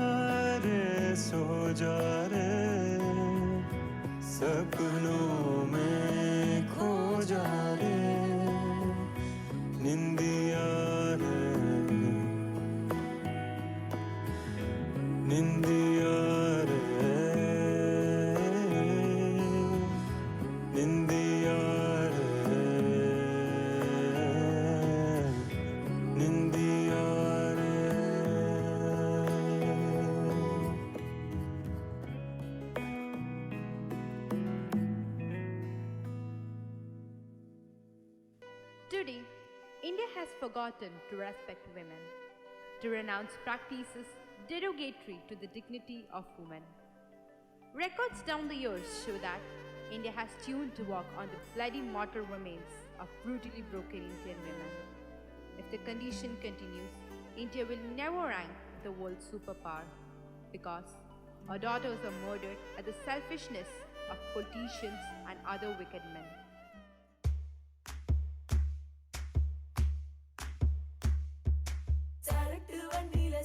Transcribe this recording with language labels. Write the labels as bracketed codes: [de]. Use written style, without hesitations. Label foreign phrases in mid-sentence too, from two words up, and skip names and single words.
[hi] रे सपनों में खो जा रे निंदिया रे निंदिया रे निंदिया रे निंदिया रे [en] Today, India has forgotten to respect women, to renounce practices derogatory to the dignity of women. Records down the years show that India has tuned to walk on the bloody mortal remains of brutally broken Indian women. If the condition continues, India will never rank the world superpower because our daughters are murdered at the selfishness of politicians and other wicked men. [ta] சரட்டு வண்டி